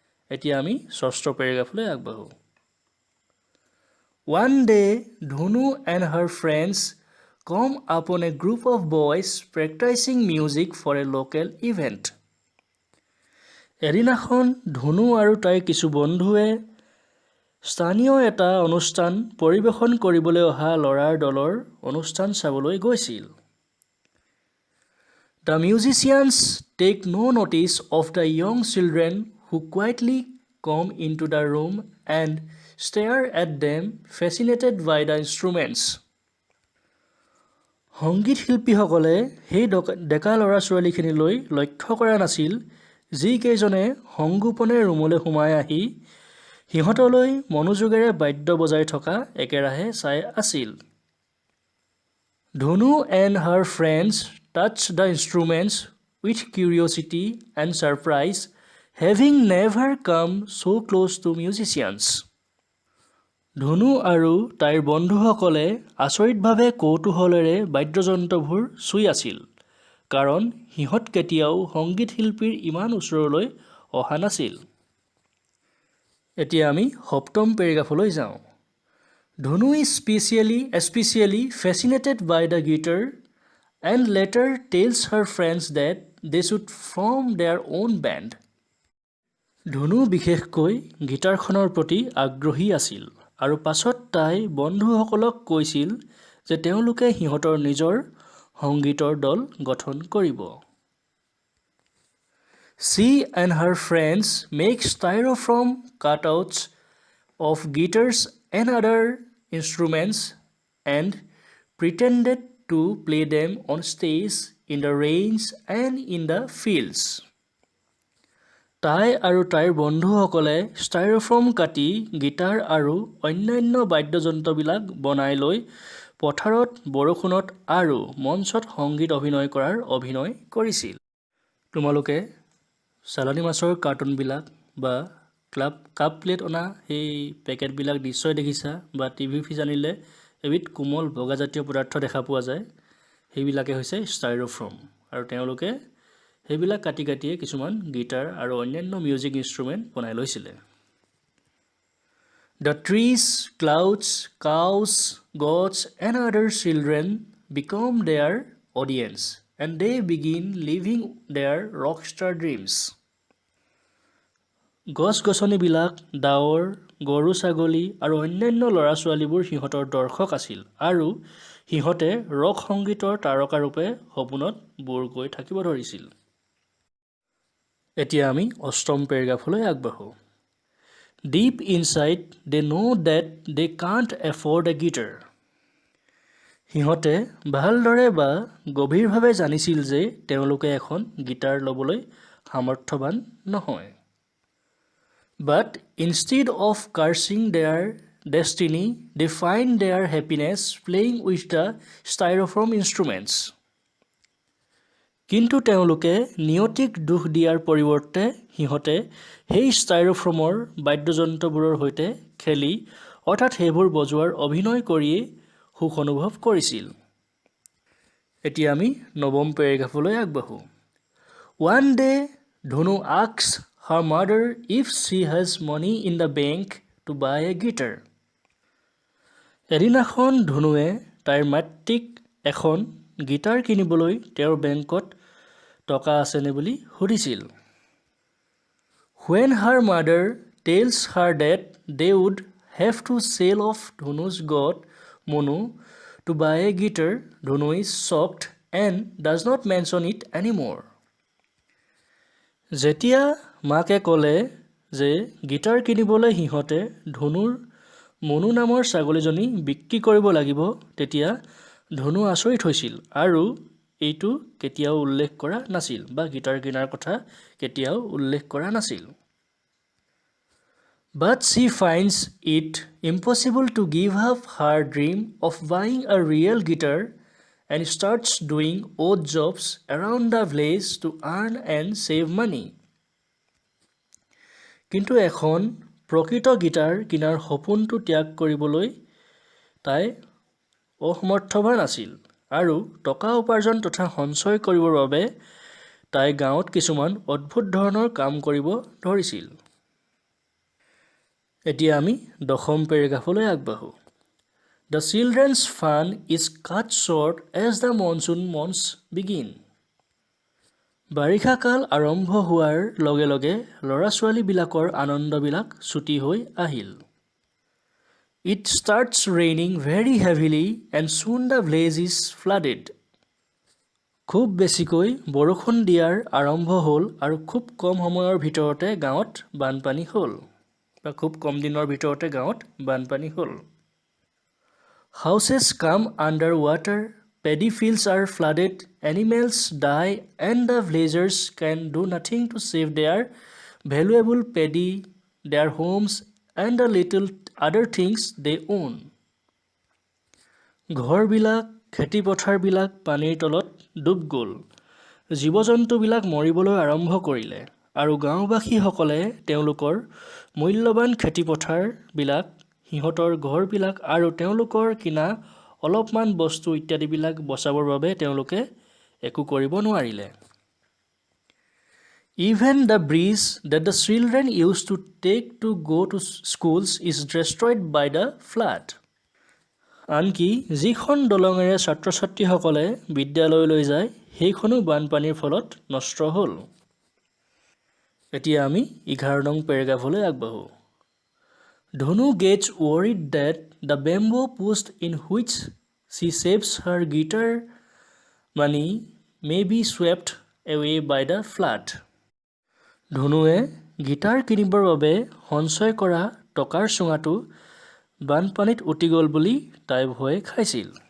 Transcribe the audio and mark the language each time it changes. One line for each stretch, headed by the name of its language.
Assamese: এতিয়া আমি ষষ্ঠ পেৰাগ্ৰাফলৈ আগবাঢ়ো।
English: One day, Dhunu and her friends come upon a group of boys practicing music for a local event.
Assamese: এদিনাখন ধনু আৰু তাইৰ কিছু বন্ধুৱে স্থানীয় এটা অনুষ্ঠান পৰিৱেশন কৰিবলৈ অহা ল'ৰাৰ দলৰ অনুষ্ঠান চাবলৈ গৈছিল।
English: The musicians take no notice of the young children who quietly come into the room and stare at them, fascinated by the instruments.
Assamese: সংগীত শিল্পীসকলে সেই ডেকা ল'ৰা ছোৱালীখিনিলৈ লক্ষ্য কৰা নাছিল, যিকেইজনে সংগোপনে ৰুমলৈ সোমাই আহি সিহঁতলৈ মনোযোগেৰে বাদ্য বজাই থকা একেৰাহে চাই আছিল।
English: Dhunu and her friends touched the instruments with curiosity and surprise, having never come so close to musicians.
Assamese: ধনু আৰু তাইৰ বন্ধুসকলে আচৰিতভাৱে কৌতূহলেৰে বাদ্যযন্ত্ৰবোৰ চুই আছিল, কাৰণ সিহঁত কেতিয়াও সংগীত শিল্পীৰ ইমান ওচৰলৈ অহা নাছিল। এতিয়া আমি সপ্তম পেৰাগ্ৰাফলৈ যাওঁ।
English: Dhunu is especially fascinated by the guitar and later tells her friends that they should form their own band.
Assamese: ধনু বিশেষকৈ গীটাৰখনৰ প্ৰতি আগ্ৰহী আছিল আৰু পাছত তাই বন্ধুসকলক কৈছিল যে তেওঁলোকে সিহঁতৰ নিজৰ সংগীতৰ দল গঠন কৰিব।
English: She and her friends make styrofoam cutouts of guitars and other instruments and pretended to play them on stage, in the rains and in the fields.
Assamese: তাই আৰু তাইৰ বন্ধুসকলে ষ্টাইৰফৰ্ম কাটি গীটাৰ আৰু অন্যান্য বাদ্যযন্ত্ৰবিলাক বনাই লৈ পথাৰত বৰষুণত আৰু মঞ্চত সংগীত অভিনয় কৰাৰ অভিনয় কৰিছিল। তোমালোকে চালানী মাছৰ কাৰ্টুনবিলাক বা কাপ প্লেট অনা সেই পেকেটবিলাক নিশ্চয় দেখিছা বা টিভি ফিজ আনিলে এবিধ কোমল বগাজাতীয় পদাৰ্থ দেখা পোৱা যায়। সেইবিলাকে হৈছে ষ্টাইৰফৰ্ম আৰু তেওঁলোকে সেইবিলাক কাটি কাটিয়ে কিছুমান গীটাৰ আৰু অন্যান্য মিউজিক ইনষ্ট্ৰুমেণ্ট বনাই লৈছিলে।
English: The trees, clouds, cows, goats and other children become their audience and they begin living their rockstar dreams.
Assamese: গছ-গছনিবিলাক, ডাৱৰ, গৰু ছাগলী আৰু অন্যান্য ল'ৰা ছোৱালীবোৰ সিহঁতৰ দৰ্শক আছিল আৰু সিহঁতে ৰক সংগীতৰ তাৰকাৰূপে সপোনত বুৰ গৈ থাকিব ধৰিছিল। এতিয়া আমি অষ্টম পেৰেগ্ৰাফলৈ আগবাঢ়ো।
English: Deep inside they know that they can't afford a guitar.
Assamese: সিহঁতে ভালদৰে বা গভীৰভাৱে জানিছিল যে তেওঁলোকে এখন গীটাৰ ল'বলৈ সামৰ্থ্যৱান নহয়।
English: But instead of cursing their destiny, they find their happiness playing with the styrofoam instruments.
Assamese: কিন্তু তেওঁলোকে নিয়তিক দুখ দিয়াৰ পৰিৱৰ্তে সিহঁতে সেই ষ্টাইৰফৰ্মৰ বাদ্যযন্ত্ৰবোৰৰ সৈতে খেলি অৰ্থাৎ সেইবোৰ বজোৱাৰ অভিনয় কৰিয়েই সুখ অনুভৱ কৰিছিল। এতিয়া আমি নৱম পেৰেগ্ৰাফলৈ আগবাঢ়ো।
English: One day, Dhonu asks her mother if she has money in the bank to buy a guitar.
Assamese: এদিনাখন ধনুৱে তাইৰ মাতৃক এখন গীটাৰ কিনিবলৈ তেওঁৰ বেংকত টকা আছেনে বুলি সুধিছিল।
English: When her mother tells her that they would have to sell off Dhunu's goat Monu to buy a guitar, Dhunu is shocked and does not mention it anymore.
Assamese: যেতিয়া মাকে ক'লে যে গীটাৰ কিনিবলৈ সিহঁতে ধনুৰ মনু নামৰ ছাগলীজনী বিক্ৰী কৰিব লাগিব, তেতিয়া ধনু আচৰিত হৈছিল আৰু এইটো কেতিয়াও উল্লেখ কৰা নাছিল বা গীটাৰ কিনাৰ কথা কেতিয়াও উল্লেখ কৰা নাছিল।
English: But she finds it impossible to give up her dream of buying a real guitar and starts doing odd jobs around the village to earn and save money.
Assamese: কিন্তু এখন প্ৰকৃত গীটাৰ কিনাৰ সপোনটো ত্যাগ কৰিবলৈ তাই অসমৰ্থৱান আছিল আৰু টকা উপাৰ্জন তথা সঞ্চয় কৰিবৰ বাবে তাই গাঁৱত কিছুমান অদ্ভুত ধৰণৰ কাম কৰিব ধৰিছিল। এতিয়া আমি দশম পেৰেগ্ৰাফলৈ আগবাঢ়ো।
English: The children's fun is cut short as the monsoon months begin.
Assamese: বাৰিষা কাল আৰম্ভ হোৱাৰ লগে লগে ল'ৰা ছোৱালীবিলাকৰ আনন্দবিলাক ছুটি হৈ আহিল।
English: It starts raining very heavily and soon the village is flooded.
Assamese: খুব বেছিকৈ বৰষুণ দিয়াৰ আৰম্ভ হ'ল আৰু খুব কম সময়ৰ ভিতৰতে গাঁৱত বানপানী হ'ল বা খুব কম দিনৰ ভিতৰতে গাঁৱত বানপানী হ'ল।
English: Houses come under water, paddy fields are flooded, animals die and the villagers can do nothing to save their valuable paddy, their homes and the little other things they own.
Assamese: ঘৰবিলাক খেতিপথাৰবিলাক পানীৰ তলত ডুব গ'ল, জীৱ জন্তুবিলাক মৰিবলৈ আৰম্ভ কৰিলে আৰু গাঁওবাসীসকলে তেওঁলোকৰ মূল্যৱান খেতিপথাৰবিলাক সিহঁতৰ ঘৰবিলাক আৰু তেওঁলোকৰ কিনা অলপমান বস্তু ইত্যাদিবিলাক বচাবৰ বাবে তেওঁলোকে একো কৰিব নোৱাৰিলে।
English: Even the bridge that the children used to take to go to schools is destroyed by the flood.
Assamese: আনকি যিখন দলঙেৰে ছাত্ৰ ছাত্ৰীসকলে বিদ্যালয়লৈ যায় সেইখনো বানপানীৰ ফলত নষ্ট হ'ল। এতিয়া আমি 11 নং পেৰেগ্ৰাফলৈ আগবাঢ়ো।
English: Dhonu gets worried that the bamboo post in which she saves her guitar money may be swept away by the flood.
Assamese: ধনুৱে guitar কিনিবৰ বাবে সঞ্চয় কৰা টকাৰ চুঙাটো বানপানীত উটি গ'ল বুলি তাই ভয় খাইছিল।